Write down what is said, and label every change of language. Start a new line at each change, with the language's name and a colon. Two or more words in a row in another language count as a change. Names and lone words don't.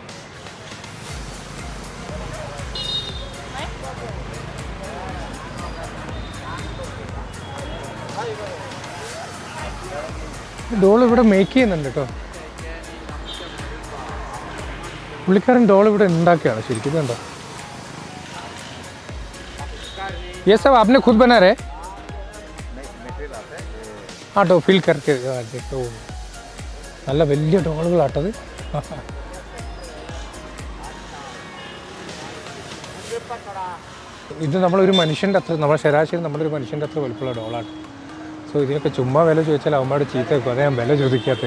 Malayalam: ഡോൾ ഇവിടെ മേക്ക് ചെയ്യുന്നുണ്ട് കേട്ടോ. പുള്ളിക്കാരൻ ഡോൾ ഇവിടെ ഉണ്ടാക്കുകയാണ് ശരിക്കും. ഇതുണ്ടോ?
Hindi: ये सब आपने खुद बना रहे? हाँ तो ഫിൽ करके देखो.
Malayalam: നല്ല വലിയ ഡോളുകളാട്ടത്. ഇത് നമ്മളൊരു മനുഷ്യൻ്റെ അത്ര, നമ്മുടെ ശരാശരി നമ്മളൊരു മനുഷ്യൻ്റെ അത്ര വലുപ്പമുള്ള ഡോളാണ്. സോ ഇതിനൊക്കെ ചുമ്മാ വില ചോദിച്ചാൽ അവന്മാരുടെ ചീത്ത വെക്കും. അതേ ഞാൻ വില ചോദിക്കാത്തത്.